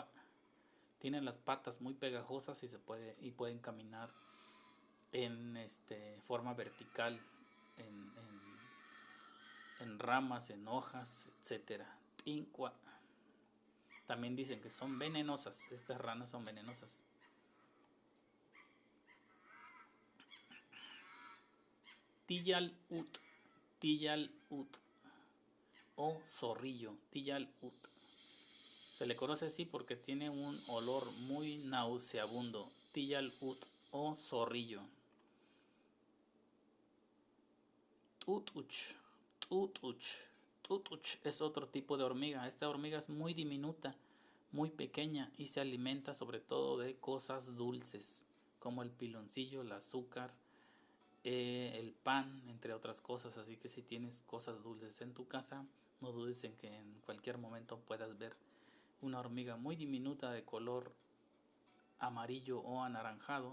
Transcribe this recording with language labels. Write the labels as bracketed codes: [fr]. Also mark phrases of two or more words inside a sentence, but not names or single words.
[es] Tienen las patas muy pegajosas y pueden caminar en forma vertical, en ramas, en hojas, etcétera. Tincua. También dicen que son venenosas. Estas ranas son venenosas. [hus] Tiyal ut. Tiyal ut. [es] O zorrillo. [hus] Tiyal ut. [es] Se le conoce así porque tiene un olor muy nauseabundo. [hus] Tiyal ut [es] o zorrillo. [hus] Tutuch. [es] Tutuch. Tutuch es otro tipo de hormiga. Esta hormiga es muy diminuta, muy pequeña y se alimenta sobre todo de cosas dulces como el piloncillo, el azúcar, el pan, entre otras cosas. Así que si tienes cosas dulces en tu casa, no dudes en que en cualquier momento puedas ver una hormiga muy diminuta de color amarillo o anaranjado.